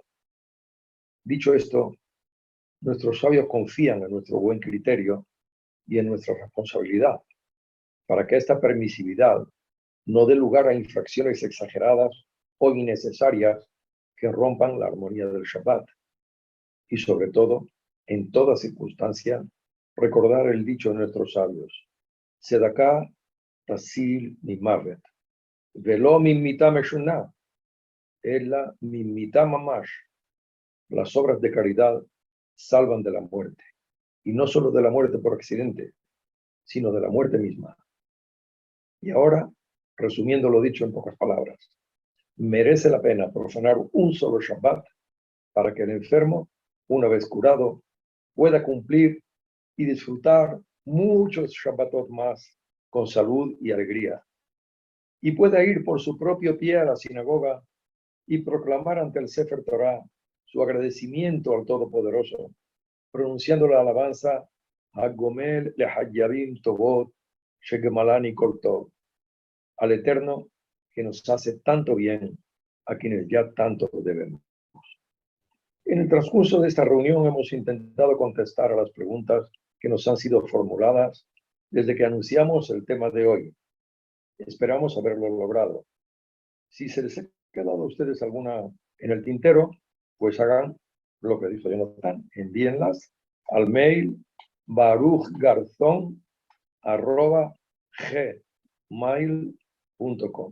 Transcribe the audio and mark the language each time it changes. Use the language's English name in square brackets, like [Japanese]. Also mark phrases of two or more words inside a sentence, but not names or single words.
[Spanish] Dicho esto, nuestros sabios confían en nuestro buen criterio y en nuestra responsabilidad para que esta permisividad no dé lugar a infracciones exageradas o innecesarias que rompan la armonía del Shabbat. Y sobre todo, en toda circunstancia, recordar el dicho de nuestros sabios: [Hebrew] צדקה תציל ממות, ולא ממיתה משונה, אלא ממיתה ממש. [Spanish] Las obras de caridad salvan de la muerte, y no solo de la muerte por accidente, sino de la muerte misma. Y ahora, resumiendo lo dicho en pocas palabras, merece la pena profanar un solo Shabbat para que el enfermo, una vez curado, pueda cumplir y disfrutar muchos Shabbatot más con salud y alegría, y pueda ir por su propio pie a la sinagoga y proclamar ante el [Hebrew] ספר תורה [Spanish] su agradecimiento al Todopoderoso, pronunciando la alabanza [Hebrew] הגומל לחייבים טובות שגמלני כל טוב, [Spanish] al Eterno que nos hace tanto bien, a quienes ya tanto debemos. En el transcurso de esta reunión hemos intentado contestar a las preguntas que nos han sido formuladas desde que anunciamos el tema de hoy. Esperamos haberlo logrado. Si se les ha quedado a ustedes alguna en el tintero, pues hagan lo que dijo Jonathan, envíenlas al mail baruchgarzon@gmail.com.